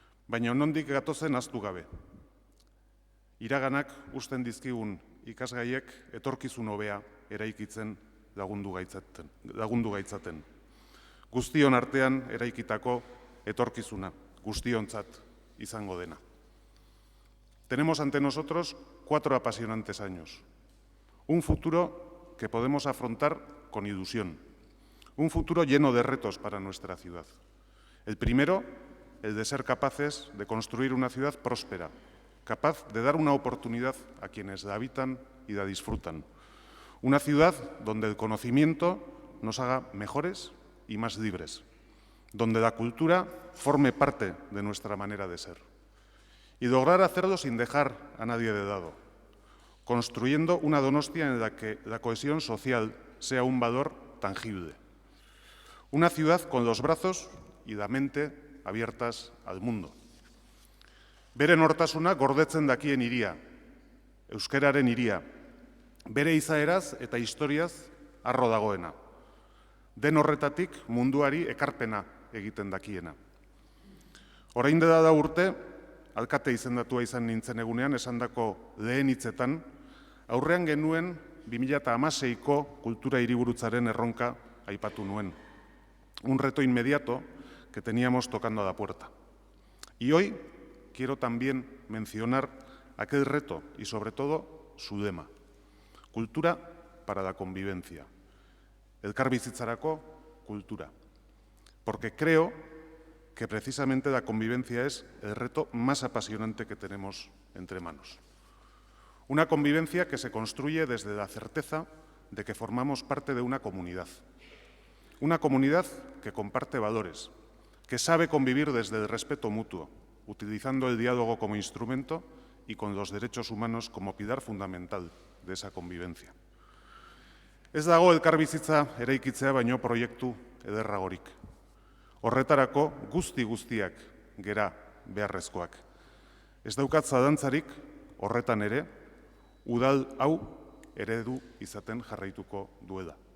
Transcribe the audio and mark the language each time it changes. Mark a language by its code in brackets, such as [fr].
[eu] Baina nondik gatozen ahaztu gabe. Iraganak usten dizkigun ikasgaiek etorkizun hobea eraikitzen lagundu gaitzaten. Guztion artean eraikitako etorkizuna, guztiontzat izango dena. [es] Tenemos ante nosotros 4 apasionantes años. Un futuro que podemos afrontar con ilusión. Un futuro lleno de retos para nuestra ciudad. El primero, el de ser capaces de construir una ciudad próspera, capaz de dar una oportunidad a quienes la habitan y la disfrutan. Una ciudad donde el conocimiento nos haga mejores y más libres, donde la cultura forme parte de nuestra manera de ser. Y lograr hacerlo sin dejar a nadie de lado, construyendo una Donostia en la que la cohesión social sea un valor tangible. Una ciudad con los brazos y la mente abiertas al mundo. [eu] Bere nortasuna gordetzen dakien hiria, euskararen hiria, bere izaeraz eta historiaz harro dagoena. Den horretatik munduari ekarpena egiten dakiena. Orain dela da urte, alkate izendatua izan nintzen egunean, esandako lehen hitzetan, aurrean genuen 2016ko kultura hiriburutzaren erronka aipatu nuen. [es] Un reto inmediato que teníamos tocando a la puerta. Y hoy quiero también mencionar aquel reto y sobre todo su lema. Cultura para la convivencia. [eu] Elkar bizitzarako cultura. [es] Porque creo que precisamente la convivencia es el reto más apasionante que tenemos entre manos. Una convivencia que se construye desde la certeza de que formamos parte de una comunidad. Una comunidad que comparte valores, que sabe convivir desde el respeto mutuo, utilizando el diálogo como instrumento y con los derechos humanos como pilar fundamental de esa convivencia. [eu] Ez dago elkarbizitza eraikitzea baino proiektu ederragorik. Horretarako guztiak gera beharrezkoak. Ez daukat zalantzarik horretan ere, udal hau eredu izaten jarraituko duela.